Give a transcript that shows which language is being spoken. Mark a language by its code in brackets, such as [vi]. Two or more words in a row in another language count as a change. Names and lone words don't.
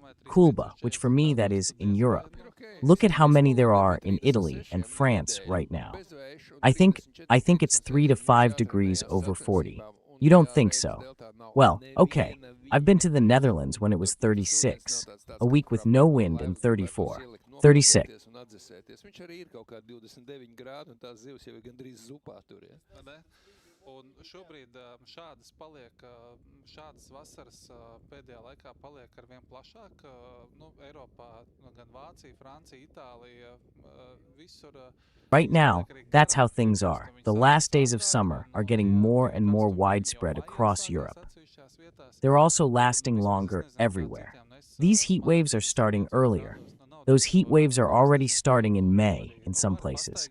[en] Kulba, which for me that is in Europe. Look at how many there are in Italy and France right now. I think it's 3 to 5 degrees over 40. You don't think so? Well, okay. I've been to the Netherlands when it was 36, a week with no wind and 34. 36. [lv] Un šobrīd šādas vasaras pēdējā laikā paliek arvien plašāk. Nu, Eiropā gan Vācija, Francija, Itālija, visur. [en] Right now, that's how things are. The last days of summer are getting more and more widespread across Europe. They're also lasting longer everywhere. These heat waves are starting earlier. Those heat waves are already starting in May in some places.